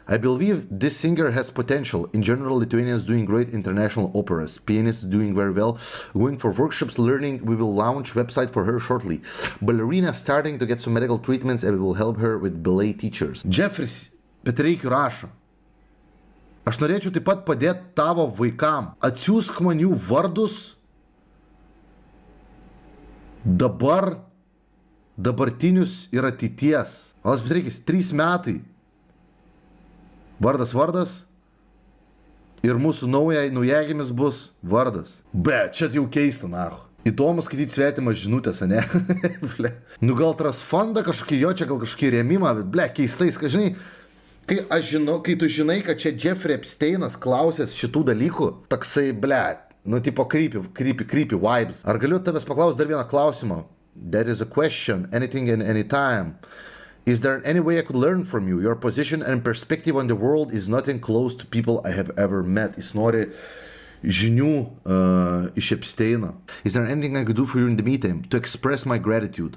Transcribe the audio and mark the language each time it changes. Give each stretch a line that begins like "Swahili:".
English: I believe this singer has potential. In general, Lithuanians doing great international operas. Pianists doing very well. Going for workshops, learning. We will launch website for her shortly. Ballerina starting to get some medical treatments and we will help her with ballet teachers.
Lithuanian: Jeffrey Petreikiu rašo. Aš norėčiau taip pat padėti tavo vaikam. Atsiųsk man jų vardus dabartinius ir ateities. Alas Petreikis, 3 metai. Vardas. Ir mūsų naujagimis bus vardas. Bet čia jau keista, nahu. Įdomu skaityti svetimą žinutės, ne? Nu gal trasfondą kažkokį, jo čia gal kažkokį rėmimą, bet keistais, kad žinai, kai tu žinai, kad čia Jeffrey Epsteinas klausęs šitų dalykų, taksai, nu tipo creepy vibes. Ar galiu tavęs paklausti dar vieną klausimą?
English: There is a question, anything and any time. Is there any way I could learn from you? Your position and perspective on the world is nothing close to people I have ever met.
Lithuanian: Jis nori žinių iš Epsteino.
English: Is there anything I could do for you in the meantime to express my gratitude?